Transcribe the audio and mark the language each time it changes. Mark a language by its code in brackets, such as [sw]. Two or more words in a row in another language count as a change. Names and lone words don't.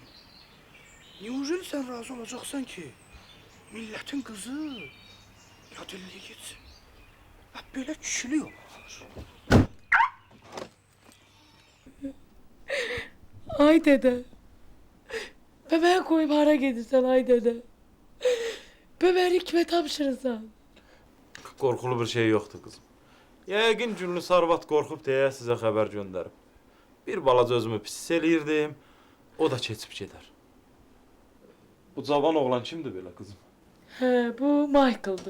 [tr] Neujeli sen razı olacaksan ki? Milletin kızı yad elliyə getsin. Böyle kişilik olur. Ay dede. Bebeğe koyup hara gedirsen ay dede. [az] Bebeğini kime tapşırırsan? Qorxulu bir şey yoxdur qızım. Yəqin Cünlü Sarvat qorxub deyə sizə xəbər göndərib. Bir balaca özümü pis eləyirdim, o da keçib gedər. Bu cavan oğlan kimdir belə qızım? Bu Michael'dı.